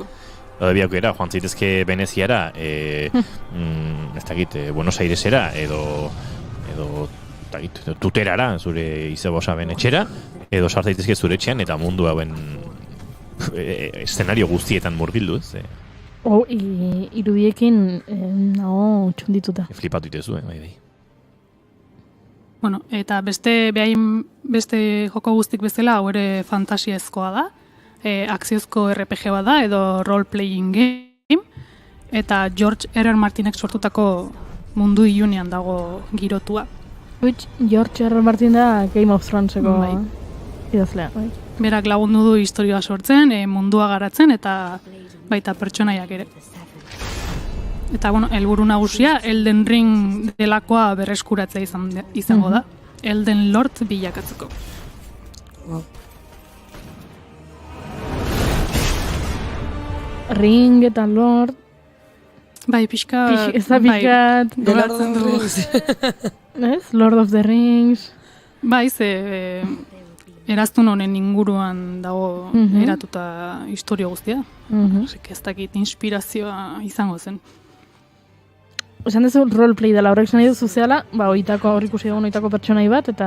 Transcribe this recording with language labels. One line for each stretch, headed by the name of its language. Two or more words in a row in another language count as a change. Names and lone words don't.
Basque: Biaukera, joan zaitezke Veneziara, ez dakit, Buenos Airesera, edo Tuterara, zure izebosaben etxera, edo sartzaitezke zure etxean, eta mundu hauen eszenario guztietan murgildu, ez? Irudiekin nago txundituta. Flipatu itezu, bai. Bueno, eta beste joko guztik bezala, hau ere fantasiezkoa da, akziozko RPG bat da, edo
English: role-playing game,
Basque: eta George R. Martinek sortutako mundu ilunean dago girotua. George R. Martin da Game of Throneseko idazlea. Berak lagundu du historia sortzen, mundua garatzen, eta baita pertsonaiak ere. Eta, bueno, helburu nagusia, Elden Ring delakoa berreskuratzea izango da. Elden Lord bilakatzeko. Wow. Ring eta Lord... Bai, pixka... Ez da pixkat... The Lord of the Rings. Ez? Lord of the Rings... Bai, eraztun honen inguruan dago eratuta historia guztia. Ez dakit inspirazioa izango zen. Esan dezu roleplay dela, horrek zen nahi duzu zehala, hor ikusi dugun oitako pertsonai bat, eta...